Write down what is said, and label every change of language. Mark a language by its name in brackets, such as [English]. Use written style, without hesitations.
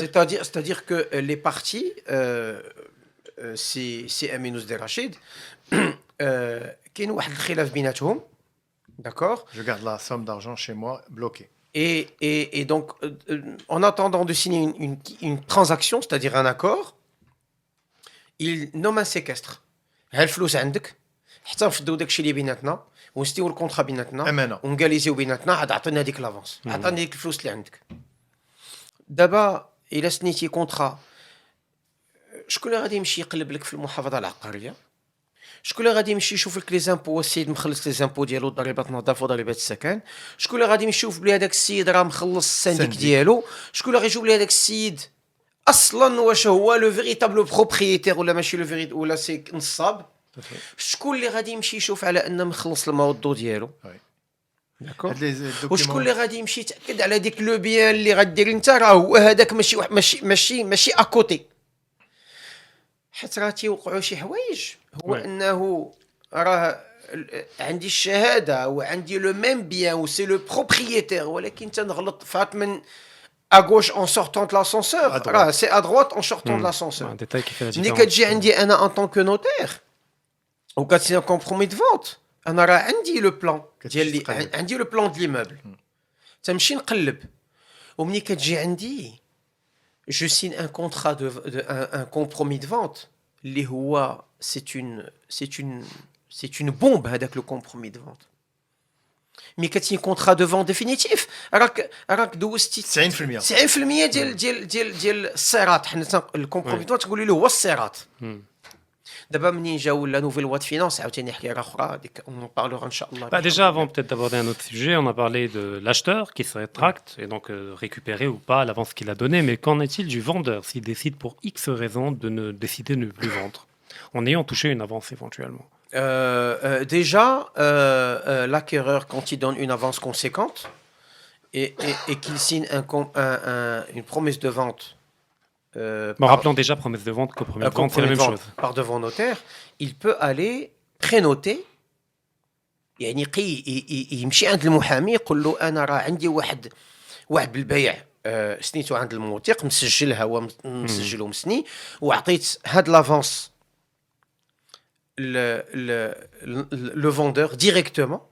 [French] C'est-à-dire que les parties, c'est Amin Ousdé Rachid, [Arabic] كاين واحد الخلاف بيناتهم, [French] d'accord? je garde la somme d'argent chez moi bloquée. Et donc, en attendant de signer une transaction, c'est-à-dire un accord, il nomme un séquestre. [Arabic] ها الفلوس عندك حتى نفضوا داكشي اللي بيناتنا ونستيو الكونطرا بيناتنا امانه ونقاليزيو بيناتنا عاد عطينا هذيك لافونس عطينا ديك الفلوس اللي عندك. دابا الا سنيتي كونطرا, شكون اللي غادي يمشي يقلب لك في المحافظه العقاريه؟ شكون اللي غادي يمشي يشوف لك لي زامبو السيد مخلص لي زامبو ديالو, ضريبات النظافه وضريبات السكن؟ شكون اللي غادي يمشي يشوف بلي هذاك السيد راه مخلص السنديك سنديك. ديالو؟ شكون اللي غيشوف بلي هذاك السيد اصلا واش هو لو فيريتابل بروبريتير ولا ماشي لو فيريت ولا سي نصاب. شكون اللي غادي يمشي يشوف على ان مخلص الموضوع ديالو؟ داكور. وشكون اللي غادي يمشي يتاكد على ديك لو بيان اللي غدير انت راه هو هذاك ماشي اكوتي. حيت راه تيوقعوا شي حوايج هو انه راه عندي الشهاده وعندي لو ميم بيان و سي لو بروبريتير ولكن تنغلط فات من [French] à gauche en sortant de l'ascenseur, [Arabic] c'est à droite en sortant de l'ascenseur. [French] Un détail qui fait la [Arabic] ملي [French] différence. [Arabic] كتجي عندي انا [French] en tant que notaire [Arabic] وكتسيني [French] un compromis de vente [Arabic] انا راه عندي لو بلان ديال عندي لو بلان ديال ليموبل تمشي نقلب وملي كتجي عندي [French] je signe un contrat un compromis de vente [Arabic] اللي هو [French] c'est une bombe [Arabic] هذاك [French] le compromis de vente. [Arabic] مي كتسيني كونطرا دو فون ديفينيتيف راك دوزتي 90% ديال الصيراط. حنا الكومبرومي تقولي له هو الصيراط. دابا منين جاو لا نوفيل لوا دو فينانس عاوتاني حكايه اخرى ديك اون بارلور ان شاء الله. [French] Déjà, avant peut-être d'aborder un autre sujet, on a parlé de l'acheteur qui se rétracte et donc récupérer ou pas l'avance qu'il a donnée. Mais qu'en est-il du vendeur s'il décide pour X raison de décider de ne plus vendre en ayant touché une avance éventuellement? Déjà, l'acquéreur, quand il donne une avance conséquente et qu'il signe une promesse de vente, rappelons déjà promesse de vente, compromis de vente, c'est la même chose. Par devant notaire, il peut aller prénoter. [Arabic] يعني يمشي عند المحامي يقول له انا راه عندي واحد بالبيع سنيتو عند الموثق مسجلها هو مسجل ومسني وعطيت هاد لافونس [French] le vendeur directement.